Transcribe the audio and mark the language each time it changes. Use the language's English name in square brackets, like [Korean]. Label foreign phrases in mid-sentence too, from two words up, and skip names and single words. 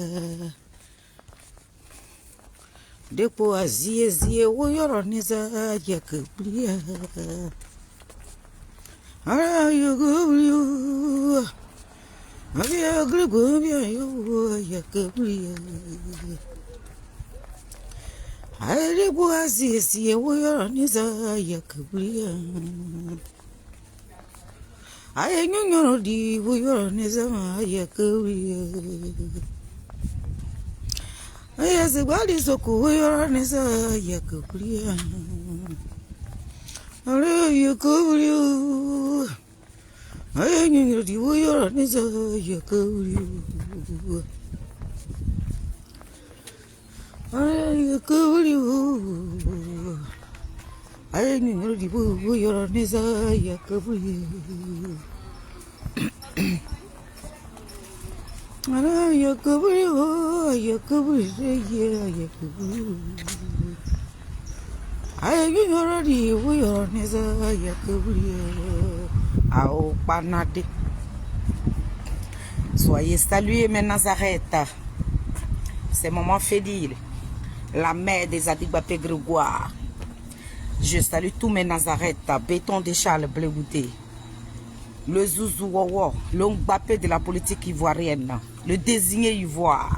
[Baoulé] Depo azie o yoro ni za ya kabria. Ay ya kabria. Abi agribun bien yo ya kabria. Ay depo azie o yoro ni za ya kabria. Ay nyonyo di wo yoro ni sama ya kabria. Ay azibali soko wo yoro ni sa ya kabria. Ala ya kabria. Ay nyonyo di wo yoro ni sa ya kabria. Ay ya kabria. Ay nyonyo di wo yoro ni sa ya kabria. Ala ya kabria, ya kabria, ya kabria. Ay nyonyo di wo yoro ni sa ya kabria. Ao panade. [French] Soyez salués mes Nazareth. C'est maman Fédile, la mère des Adigbapé Grégoire. Je salue tous mes Nazareth, béton de Charles Blé-Goudé, le Zouzou Wawa, le Mbappé de la politique ivoirienne, le désigné ivoire.